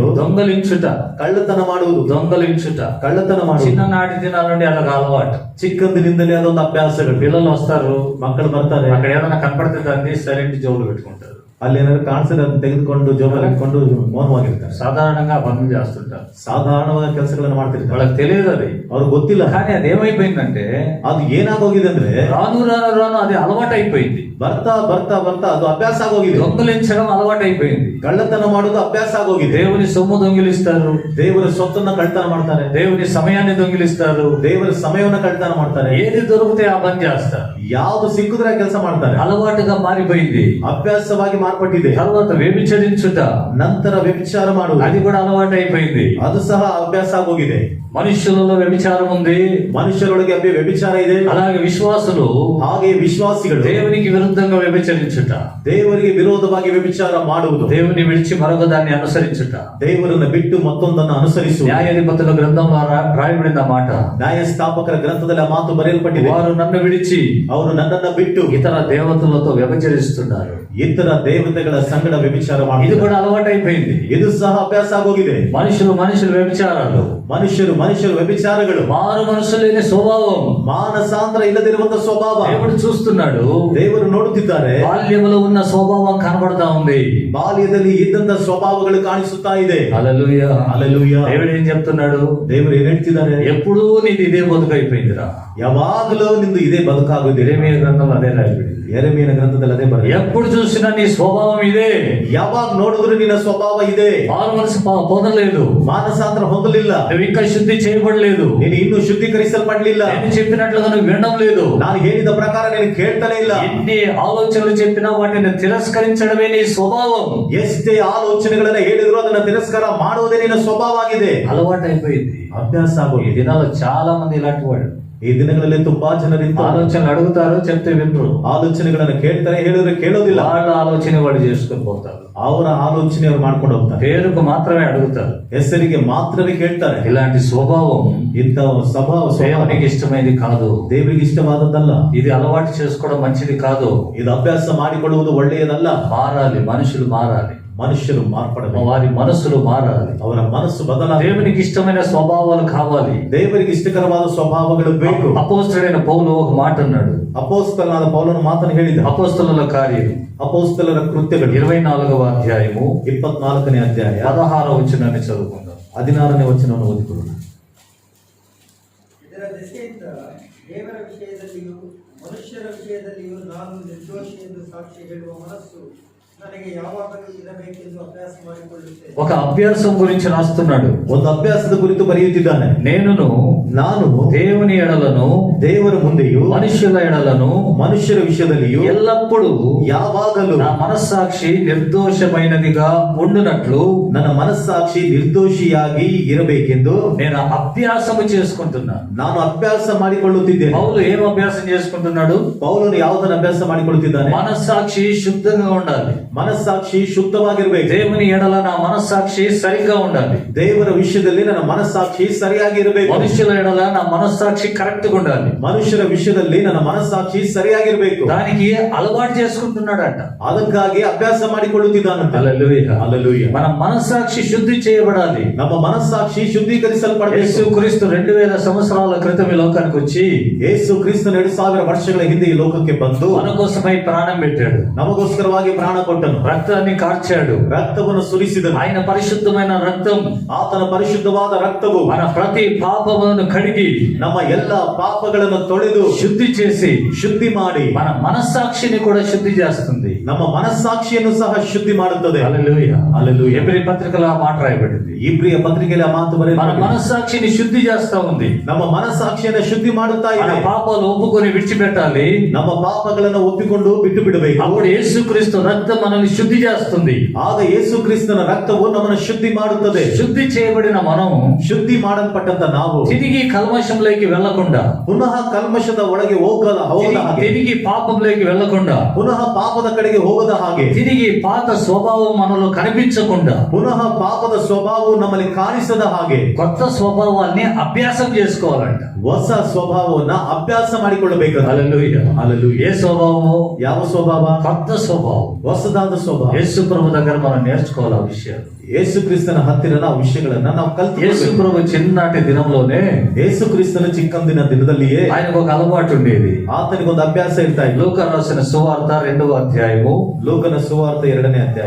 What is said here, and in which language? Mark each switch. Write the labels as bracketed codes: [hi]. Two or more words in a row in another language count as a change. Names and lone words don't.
[te] దొంగలించుట. [kn] ಕಳ್ಳತನ ಮಾಡುವುದು. [te] దొంగలించుట [kn] ಕಳ್ಳತನ ಮಾಡುವುದು [te] చిన్ననాటి దినాల నుండి అదొక అలవాటు. [kn] ಚಿಕ್ಕಂದಿನಿಂದಲೇ ಅದೊಂದು ಅಭ್ಯಾಸಗಳು. [te] పిల్లలు వస్తారు, [kn] ಮಕ್ಕಳು ಬರ್ತಾರೆ, [te] అక్కడ ఏదైనా కనపడితే దాన్ని సైలెంట్ జోబులు పెట్టుకుంటారు. [kn] ಅಲ್ಲಿ ಏನಾದ್ರು ಕಾಣಿಸಿದ್ರೆ ಅದನ್ನ ತೆಗೆದುಕೊಂಡು ಜೋಬಲ್ಲಿ ಇಟ್ಕೊಂಡು ಮೌನವಾಗಿರ್ತಾರೆ. [te] సాధారణంగా ఆ పనులు చేస్తుంటారు. [kn] ಸಾಧಾರಣವಾದ ಕೆಲಸಗಳನ್ನು ಮಾಡ್ತಿರ್ತಾರೆ. [te] వాళ్ళకి తెలియదు అది, [kn] ಅವ್ರಿಗೆ ಗೊತ್ತಿಲ್ಲ. [te] కానీ అది ఏమైపోయిందంటే [kn] ಅದು ಏನಾಗೋಗಿದೆ ಅಂದ್ರೆ [te] రాను రాను రాను అది అలవాటు అయిపోయింది. [kn] ಬರ್ತಾ ಬರ್ತಾ ಬರ್ತಾ ಅದು ಅಭ್ಯಾಸ ಆಗೋಗಿದೆ. [te] దొంగలించడం అలవాటు అయిపోయింది. [kn] ಕಳ್ಳತನ ಮಾಡೋದು ಅಭ್ಯಾಸ ಆಗೋಗಿದೆ. [te] దేవుని సొమ్ము దొంగిలిస్తారు, [kn] ದೇವರ ಸ್ವತ್ತನ್ನ ಕಳ್ಳತನ ಮಾಡ್ತಾರೆ, [te] దేవుని సమయాన్ని దొంగిలిస్తారు. [kn] ದೇವರ ಸಮಯವನ್ನ ಕಳ್ಳತನ ಮಾಡ್ತಾರೆ. [te] ఏది దొరికితే ఆ పని చేస్తారు. [kn] ಯಾವ್ದು ಸಿಕ್ಕಿದ್ರೆ ಕೆಲಸ ಮಾಡ್ತಾರೆ. [te] అలవాటుగా మారిపోయింది. [kn] ಅಭ್ಯಾಸವಾಗಿ ಮಾರ್ಪಟ್ಟಿದೆ. [te] తర్వాత వ్యభిచరించుట, [kn] ನಂತರ ವ್ಯಭಿಚಾರ ಮಾಡುವುದು, [te] అది కూడా అలవాటు అయిపోయింది. [kn] ಅದು ಸಹ ಅಭ್ಯಾಸ ಆಗೋಗಿದೆ. [te] మనుషులలో వ్యభిచారం ఉంది, [kn] ಮನುಷ್ಯರೊಳಗೆ ವ್ಯಭಿಚಾರ ಇದೆ. [te] అలాగే విశ్వాసులు [kn] ಹಾಗೆ ವಿಶ್ವಾಸಿಗಳು [te] దేవునికి విరుద్ధంగా వ్యభిచరించుట, [kn] ದೇವರಿಗೆ ವಿರೋಧವಾಗಿ ವ್ಯಭಿಚಾರ ಮಾಡುವುದು, [te] దేవుని విడిచి మరొక దాన్ని అనుసరించుట. [kn] ದೇವರನ್ನ ಬಿಟ್ಟು ಮತ್ತೊಂದನ್ನು ಅನುಸರಿಸುವುದು. [te] న్యాయాధిపతుల గ్రంథంలో రాయబడిన మాట, [kn] ನ್ಯಾಯಸ್ಥಾಪಕರ ಗ್ರಂಥದಲ್ಲಿ ಆ ಮಾತು ಬರೆಯಲ್ಪಟ್ಟಿದೆ. [te] వారు నన్ను విడిచి [kn] ಅವರು ನನ್ನನ್ನ ಬಿಟ್ಟು [te] ఇతర దేవతలతో వ్యభిచరిస్తున్నారు. [kn] ಇತರ ದೇವತೆಗಳ ಸಂಗಡ ವ್ಯಭಿಚಾರ [te] ఇది [kn] ಮಾಡುವುದು. [te] కూడా అలవాటు అయిపోయింది. [kn] ಇದು ಸಹ ಅಭ್ಯಾಸ ಆಗೋಗಿದೆ. [te] మనుషులు వ్యభిచారాలు, [kn] ಮನುಷ್ಯರು ವ್ಯಭಿಚಾರಗಳು, [te] మారు మనసు లేని స్వభావం. [kn] ಮಾನಸಾಂತರ ಇಲ್ಲದಿರುವಂತಹ ಸ್ವಭಾವ [te] దేవుడు చూస్తున్నాడు, [kn] ದೇವರು ನೋಡುತ್ತಿದ್ದಾರೆ. [te] బాల్యములో ఉన్న స్వభావం కనబడతా ఉంది. [kn] ಬಾಲ್ಯದಲ್ಲಿ ಇದ್ದಂತ ಸ್ವಭಾವಗಳು ಕಾಣಿಸುತ್ತಾ ಇದೆ. [te] హల్లెలూయా. [kn] ಹಲ್ಲೆಲೂಯಾ. [te] దేవుడు ఏం చెప్తున్నాడు? [kn] ದೇವರು ಏನ್ ಹೇಳ್ತಿದ್ದಾರೆ? [te] ఎప్పుడూ నీది ఇదే బతుకైపోయిందిరా. [kn] ಯಾವಾಗಲೂ ನಿಂದು ಇದೇ ಬದುಕಾಗುದಿದೆ. [te] యెరెమీయా గ్రంథంలో అదే రాయబడింది. [kn] ಯೆರೆಮೀಯನ ಗ್ರಂಥದಲ್ಲಿ ಅದೇ ಬರೆದಿದೆ. [te] ఎప్పుడు చూసినా నీ స్వభావం ఇదే. [kn] ಯಾವಾಗ ನೋಡಿದ್ರು ನಿನ್ನ ಸ್ವಭಾವ ಇದೆ. [te] మారు మనసు పొందలేదు, [kn] ಮಾನಸಾಂತರ ಹೊಂದಲಿಲ್ಲ, [te] నువ్వు ఇంకా శుద్ధి చేయబడలేదు, [kn] ನೀನು ಇನ್ನೂ ಶುದ್ಧೀಕರಿಸಲ್ಪಡಲಿಲ್ಲ, [te] నేను చెప్పినట్లుగా నువ్వు వినడం లేదు, [kn] ನಾನು ಹೇಳಿದ ಪ್ರಕಾರ ನೀನು ಕೇಳ್ತಾನೆ ಇಲ್ಲ. [te] ఎన్ని ఆలోచనలు చెప్పినా వాటిని తిరస్కరించడమే నీ స్వభావం. [kn] ಎಷ್ಟೇ ಆಲೋಚನೆಗಳನ್ನ ಹೇಳಿದ್ರು ಅದನ್ನ ತಿರಸ್ಕಾರ ಮಾಡುವುದೇ ನಿನ್ನ ಸ್ವಭಾವ ಆಗಿದೆ. [te] అలవాటు అయిపోయింది. [kn] ಅಭ್ಯಾಸ [te] ఈ [kn] ಆಗೋಗಿದೆ. [te] దినాల్లో చాలా మంది ఇలాంటి వాళ్ళు. [kn] ಈ ದಿನಗಳಲ್ಲಿ ತುಂಬಾ ಜನರಿಂದ [te] ఆలోచనలు అడుగుతారు, చెప్తే వినరు. [kn] ಆಲೋಚನೆಗಳನ್ನ ಕೇಳ್ತಾರೆ, ಹೇಳಿದ್ರೆ ಕೇಳೋದಿಲ್ಲ. [te] వాళ్ళ ఆలోచన వాళ్ళు చేసుకొని పోతారు. [kn] ಅವರ ಆಲೋಚನೆ ಅವ್ರು ಮಾಡ್ಕೊಂಡು ಹೋಗ್ತಾರೆ. [te] పేరుకు మాత్రమే అడుగుతారు. [kn] ಹೆಸರಿಗೆ ಮಾತ್ರವೇ ಕೇಳ್ತಾರೆ. [te] ఇలాంటి స్వభావం [kn] ಇಂಥ ಸ್ವಭಾವ [te] దేవునికి ఇష్టమైనది కాదు. [kn] ದೇವರಿಗೆ ಇಷ್ಟವಾದದ್ದಲ್ಲ. [te] ఇది అలవాటు చేసుకోవడం మంచిది కాదు. [kn] ಇದು ಅಭ್ಯಾಸ ಮಾಡಿಕೊಳ್ಳುವುದು ಒಳ್ಳೆಯದಲ್ಲ. [te] మారాలి, మనుషులు మారాలి, [kn] ಮನುಷ್ಯರು ಮಾರ್ಪಡಬೇಕು, [te] వారి మనసులు మారాలి, [kn] ಅವರ ಮನಸ್సు ಬದಲಾಗಬೇಕು. [te] దేవునికి ఇష్టమైన స్వభావాలు కావాలి. [kn] ದೇವರಿಗೆ ಇಷ್ಟಕರವಾದ ಸ್ವಭಾವಗಳು ಬೇಕು. [te] అపోస్తలుడైన పౌలు ఒక మాట అన్నాడు. [kn] ಅಪೊಸ್ತಲನಾದ ಪೌಲನು ಮಾತನ್ನು ಹೇಳಿದ. [te] అపోస్తలుల కార్యం [kn] ಅಪೊಸ್ತಲರ ಕೃತ್ಯಗಳು [te] 24వ అధ్యాయము [kn] 24ನೇ ಅಧ್ಯಾಯ [te] 16వ వచనాన్ని చదువుకుందాం. [kn] 16ನೇ ವಚನವನ್ನು ಓದಿಕೊಳ್ಳೋಣ. ಇದರ ದೆಸೆಯಿಂದ ದೇವರ ವಿಷಯದಲ್ಲಿಯೂ ಮನುಷ್ಯರ ವಿಷಯದಲ್ಲಿಯೂ ನಾನು ನಿರ್ದೋಷಿ ಎಂದು ಸಾಕ್ಷಿ ಹೇಳುವ ಮನಸ್ಸು ನನಗೆ ಯಾವಾಗಲೂ ಇರಬೇಕೆಂದು ಅಭ್ಯಾಸ ಮಾಡಿಕೊಳ್ಳುತ್ತೇನೆ. [te] ఒక అభ్యాసం గురించి రాస్తున్నాడు. [kn] ಒಂದು ಅಭ್ಯಾಸದ ಕುರಿತು ಬರೆಯುತ್ತಿದ್ದಾನೆ. ನಾನು [te] దేవుని ఎడలను, [kn] ದೇವರ ಮುಂದೆಯೂ [te] మనుషుల ఎడలను, [kn] ಮನುಷ್ಯರ ವಿಷಯದಲ್ಲಿಯೂ [te] ఎల్లప్పుడూ [kn] ಯಾವಾಗಲೂ [te] నా మనస్సాక్షి నిర్దోషమైనదిగా ఉండునట్లు [kn] ನನ್ನ ಮನಸ್ಸಾಕ್ಷಿ ನಿರ್ದೋಷಿಯಾಗಿ ಇರಬೇಕೆಂದು [te] నేను అభ్యాసము చేసుకుంటున్నాను. [kn] ನಾನು ಅಭ್ಯಾಸ ಮಾಡಿಕೊಳ್ಳುತ್ತಿದ್ದೇನೆ. [te] పౌలు ఏం అభ్యాసం చేసుకుంటున్నాడు? [kn] ಪೌಲನು ಯಾವುದನ್ನು ಅಭ್ಯಾಸ ಮಾಡಿಕೊಳ್ಳುತ್ತಿದ್ದಾನೆ? [te] మనస్సాక్షి శుద్ధంగా ఉండాలి. [kn] ಮನಸ್ಸಾಕ್ಷಿ ಶುದ್ಧವಾಗಿರಬೇಕು. [te] దేవుని ఎడల నా మనస్సాక్షి సరిగ్గా ఉండాలి. [kn] ದೇವರ ವಿಷಯದಲ್ಲಿ ನನ್ನ ಮನಸ್ಸಾಕ್ಷಿ ಸರಿಯಾಗಿ ಇರಬೇಕು. [te] మనుషుల ఎడల నా మనస్సాక్షి కరెక్ట్ గా ఉండాలి. [kn] ಮನುಷ್ಯರ ವಿಷಯದಲ್ಲಿ ನನ್ನ ಮನಸ್ಸಾಕ್ಷಿ ಸರಿಯಾಗಿರಬೇಕು. [te] దానికి అలవాటు చేసుకుంటున్నాడట. [kn] ಅದಕ್ಕಾಗಿ ಅಭ್ಯಾಸ ಮಾಡಿಕೊಳ್ಳುತ್ತಿದ್ದಾನಂತೆ. [te] హల్లెలూయా, [kn] ಹಲ್ಲೆಲೂಯಾ. [te] మన మనస్సాక్షి శుద్ధి చేయబడాలి. [kn] ನಮ್ಮ ಮನಸ್ಸಾಕ್ಷಿ ಶುದ್ಧೀಕರಿಸಲ್ಪಡಬೇಕು. [te] యేసు క్రీస్తు 2000 సంవత్సరాల క్రితం ఈ లోకానికి వచ్చి [kn] ಯೇಸು ಕ್ರಿಸ್ತನು 2000 ವರ್ಷಗಳ ಹಿಂದೆ ಈ ಲೋಕಕ್ಕೆ ಬಂದು [te] మన కోసమై ప్రాణం పెట్టాడు. [kn] ನಮಗೋಸ್ಕರವಾಗಿ ಪ್ರಾಣ ಕೊಟ್ಟನು. [te] రక్తాన్ని కార్చాడు. [kn] ರಕ್ತವನ್ನು ಸುರಿಸಿದನು. [te] ఆయన పరిశుద్ధమైన రక్తం, [kn] ಆತನ ಪರಿಶುದ್ಧವಾದ ರಕ್ತವು [te] మన ప్రతి పాపములను కడిగి [kn] ನಮ್ಮ ಎಲ್ಲ ಪಾಪಗಳನ್ನು ತೊಳೆದು [te] శుద్ధి చేసి [kn] ಶುದ್ಧಿ ಮಾಡಿ [te] మన మనస్సాక్షిని కూడా శుద్ధి చేస్తుంది. [kn] ನಮ್ಮ ಮನಸ್ಸಾಕ್ಷಿಯನ್ನು ಸಹ ಶುದ್ಧಿ ಮಾಡುತ್ತದೆ. [te] హల్లెలూయా, హల్లెలూయా. ఎబ్రీ పత్రికలో ఆ మాట రాయబడింది. [kn] ಇಬ್ರಿಯ ಪತ್ರಿಕೆಯಲ್ಲಿ ಆ ಮಾತು [te] మన [kn] ಬರೆಯಲ್ಪಟ್ಟಿದೆ. [te] మనస్సాక్షిని శుద్ధి చేస్తా ఉంది. [kn] ನಮ್ಮ ಮನಸ್ಸಾಕ್ಷಿಯನ್ನು ಶುದ್ಧಿ ಮಾಡುತ್ತಾ [te] మన [kn] ಇದೆ. [te] పాపాలు ఒప్పుకొని విడిచిపెట్టాలి. [kn] ನಮ್ಮ ಪಾಪಗಳನ್ನು ಒಪ್ಪಿಕೊಂಡು ಬಿಟ್ಟು ಬಿಡಬೇಕು. [te] అప్పుడు యేసుక్రీస్తు రక్తం మనల్ని శుద్ధి చేస్తుంది. [kn] ಆಗ ಯೇಸು ಕ್ರಿಸ್ತನ ರಕ್ತವು ನಮ್ಮನ್ನು ಶುದ್ಧಿ ಮಾಡುತ್ತದೆ. [te] శుద్ధి చేయబడిన మనం [kn] ಶುದ್ಧಿ ಮಾಡಲ್ಪಟ್ಟಂತ ನಾವು [te] తిరిగి కల్మషంలోకి వెళ్లకుండా, [kn] ಪುನಃ ಕಲ್ಮಶದ ಒಳಗೆ ಹೋಗದ ಹಾಗೆ, [te] తిరిగి పాపంలోకి వెళ్లకుండా, [kn] ಪುನಃ ಪಾಪದ ಕಡೆಗೆ ಹೋಗದ ಹಾಗೆ, [te] తిరిగి పాత స్వభావం మనలో కనిపించకుండా, [kn] ಪುನಃ ಪಾಪದ ಸ್ವಭಾವವು ನಮ್ಮಲ್ಲಿ ಕಾಣಿಸದ ಹಾಗೆ [te] కొత్త స్వభావాన్ని అభ్యాసం చేసుకోవాలంట. [kn] ಹೊಸ ಸ್ವಭಾವವನ್ನ ಅಭ್ಯಾಸ ಮಾಡಿಕೊಳ್ಳಬೇಕು. [te] హల్లెలూయా, హల్లెలూయా. ఏ స్వభావము? [kn] ಯಾವ ಸ್ವಭಾವ? [te] కొత్త స్వభావం. [kn] ಹೊಸದಾದ ಸ್ವಭಾವ. [te] యేసు ప్రభు దగ్గర మనం నేర్చుకోవాలి ఆ విషయాలు. [kn] ಯೇಸು ಕ್ರಿಸ್ತನ ಹತ್ತಿರನ ಆ ವಿಷಯಗಳನ್ನ ನಾವು [te] యేసు [kn] ಕಲಿತು. [te] ప్రభు చిన్ననాటి దినంలోనే [kn] ಯೇಸು ಕ್ರಿಸ್ತನ ಚಿಕ್ಕಂದಿನ ದಿನದಲ್ಲಿಯೇ [te] ఆయనకు ఒక అలవాటు ఉండేది. [kn] ಆತನಿಗೆ ಒಂದು ಅಭ್ಯಾಸ ಇರ್ತಾ ಇತ್ತು. [te] లూకా రాసిన సువార్త 2వ అధ్యాయము [kn] ಲೋಕನ ಸುವಾರ್ತೆ 2ನೇ ಅಧ್ಯಾಯ